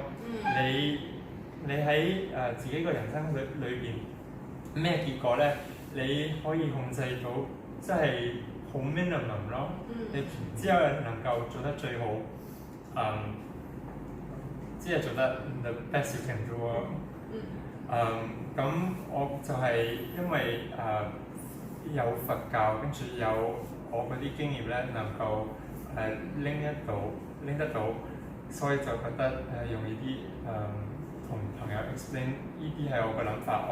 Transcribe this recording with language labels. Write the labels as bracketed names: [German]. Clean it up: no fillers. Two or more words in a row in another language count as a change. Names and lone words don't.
[Cantonese] 你喺自己個人生裏邊咩結果咧，你可以控制到，即係好 minimum 咯。你只有能夠做得最好。即係做得 [English] the best you can do [Cantonese] 咯。咁我就係因為有佛教，跟住有我嗰啲經驗咧，能夠拎得到，所以就覺得容易啲同朋友 explain 呢啲係我嘅諗法。